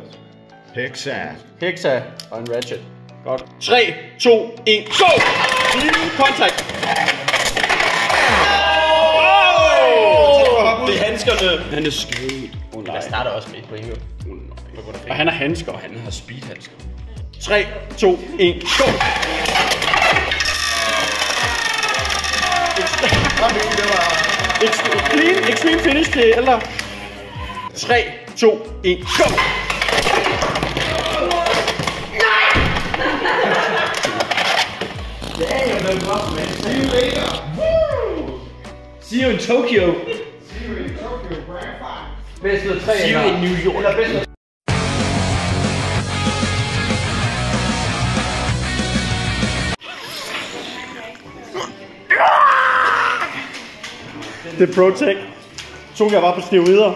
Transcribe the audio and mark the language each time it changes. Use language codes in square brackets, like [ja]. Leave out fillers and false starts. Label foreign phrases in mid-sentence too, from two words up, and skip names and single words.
[da] Hexa og en Ratchet. Godt. 3, 2, 1, go! Kontakt! Det er handskerne. Han er skrevet. Jeg starter også med på en. Og han har handsker. Han har speedhandsker. 3, 2, 1, go! [en] Extreme finish [da] til ældre. 3, 2, 1, go! [en] See you in Tokyo. [da] Bedst ud af 3 [en] See you in New York. [da] Eller bedst ud af... Det er Protect. Tog jeg bare på steroider.